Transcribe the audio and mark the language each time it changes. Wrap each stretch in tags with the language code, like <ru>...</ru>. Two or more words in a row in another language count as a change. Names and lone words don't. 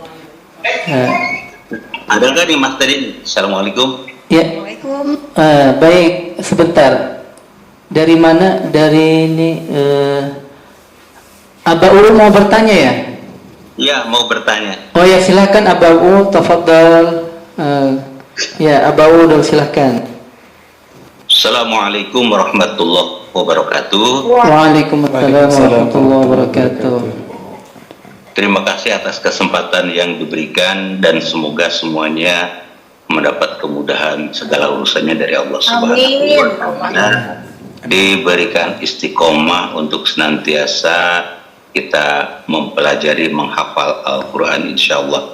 <id>Ada nggak nih Mas tadi? Assalamualaikum. Ya. Baik, sebentar. Dari mana? Dari ini Aba Ulu mau bertanya ya? Iya, mau bertanya. Oh ya, silakan Aba Ulu, tafadhal. Ya, Aba Ulu silakan.</id> <ar>السلام عليكم ورحمة الله وبركاته. وعليكم السلام ورحمة الله وبركاته.</ar> <id>Terima kasih atas kesempatan yang diberikan dan semoga semuanya mendapat kemudahan segala urusannya dari Allah</id> <ar>سبحانه وتعالى.</ar> <id>Diberikan istiqomah untuk senantiasa kita mempelajari, menghafal Al-Quran insyaallah.</id>